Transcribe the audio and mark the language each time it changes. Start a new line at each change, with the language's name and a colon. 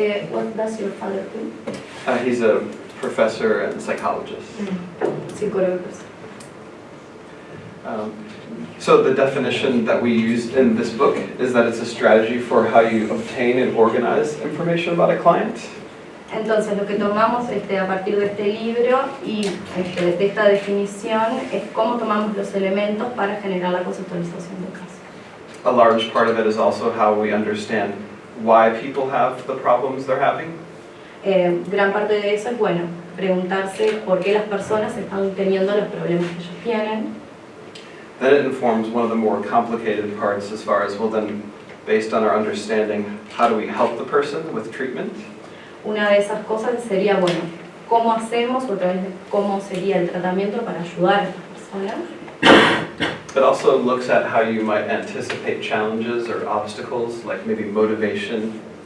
English: What does your father do? He's a professor and psychologist.
Spanish: Psicólogo.
English: So the definition that we use in this book is that it's a strategy for how you obtain and organize information about a client.
Spanish: Entonces lo que tomamos a partir de este libro y de esta definición es cómo tomamos los elementos para generar la conceptualización del caso.
English: A large part of it is also how we understand why people have the problems they're having.
Spanish: Gran parte de eso es, bueno, preguntarse por qué las personas están teniendo los problemas que ellos tienen.
English: Then it informs one of the more complicated parts as far as, well then, based on our understanding, how do we help the person with treatment?
Spanish: Una de esas cosas sería, bueno, ¿cómo hacemos, otra vez, cómo sería el tratamiento para ayudar a estas personas?
English: It also looks at how you might anticipate challenges or obstacles, like maybe motivation.